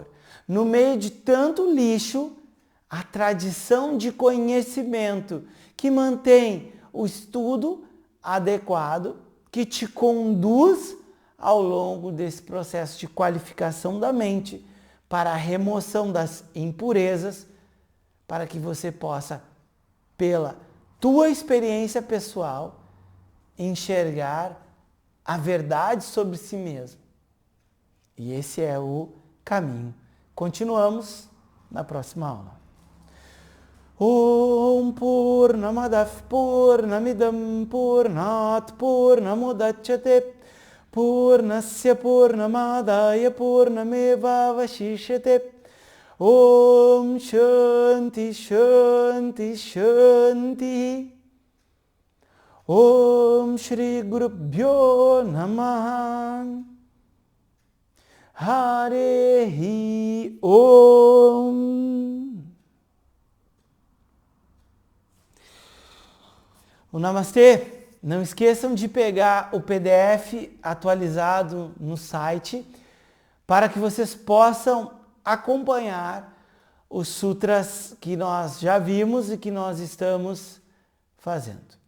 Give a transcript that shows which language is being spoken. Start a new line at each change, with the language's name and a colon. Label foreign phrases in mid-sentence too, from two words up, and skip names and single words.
Portuguese: No meio de tanto lixo, a tradição de conhecimento que mantém o estudo adequado, que te conduz ao longo desse processo de qualificação da mente para a remoção das impurezas, para que você possa, pela tua experiência pessoal, enxergar a verdade sobre si mesmo. E esse é o caminho. Continuamos na próxima aula.
Sanskrit: Om Purnamadav Purnamidam Purnat Purnamudachyate Purnasya Purnamadaya Purnameva Vashishyate Om Shanti Shanti Shanti Om Shri Gurubhyo Namaha Harehi Om.
Portuguese: O Namastê, não esqueçam de pegar o PDF atualizado no site para que vocês possam acompanhar os sutras que nós já vimos e que nós estamos fazendo.